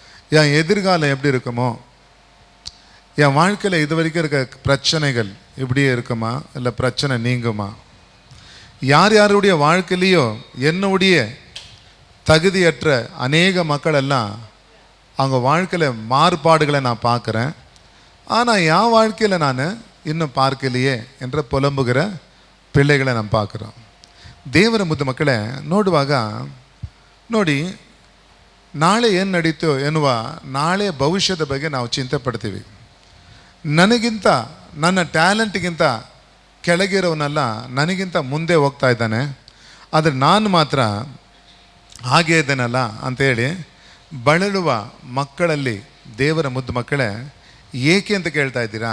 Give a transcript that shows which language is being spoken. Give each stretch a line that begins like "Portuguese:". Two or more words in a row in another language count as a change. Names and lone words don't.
Tamil: என் எதிர்காலம் எப்படி இருக்குமோ, என் வாழ்க்கையில் இது வரைக்கும் இருக்க பிரச்சனைகள் இப்படியே இருக்குமா, இல்லை பிரச்சனை நீங்குமா, யார் யாருடைய வாழ்க்கையிலையோ என்னுடைய தகுதியற்ற அநேக மக்கள் எல்லாம் அவங்க வாழ்க்கையில் மாறுபாடுகளை நான் பார்க்குறேன், ஆனால் என் வாழ்க்கையில் நான் இன்னும் பார்க்கலையே என்ற புலம்புகிற பிள்ளைகளை நான் பார்க்குறோம்.
Kannada: ದೇವರ ಮುದ್ದು ಮಕ್ಕಳೇ, ನೋಡುವಾಗ ನೋಡಿ, ನಾಳೆ ಏನು ನಡೀತೋ ಎನ್ನುವ ನಾಳೆ ಭವಿಷ್ಯದ ಬಗ್ಗೆ ನಾವು ಚಿಂತೆ ಪಡ್ತೀವಿ. ನನಗಿಂತ ನನ್ನ ಟ್ಯಾಲೆಂಟ್ಗಿಂತ ಕೆಳಗಿರೋವನ್ನೆಲ್ಲ ನನಗಿಂತ ಮುಂದೆ ಹೋಗ್ತಾ ಇದ್ದಾನೆ, ಆದರೆ ನಾನು ಮಾತ್ರ ಹಾಗೇ ಇದ್ದೇನಲ್ಲ ಅಂಥೇಳಿ ಬಳಲುವ ಮಕ್ಕಳಲ್ಲಿ ದೇವರ ಮುದ್ದು ಮಕ್ಕಳೇ ಏಕೆ ಅಂತ ಕೇಳ್ತಾ ಇದ್ದೀರಾ?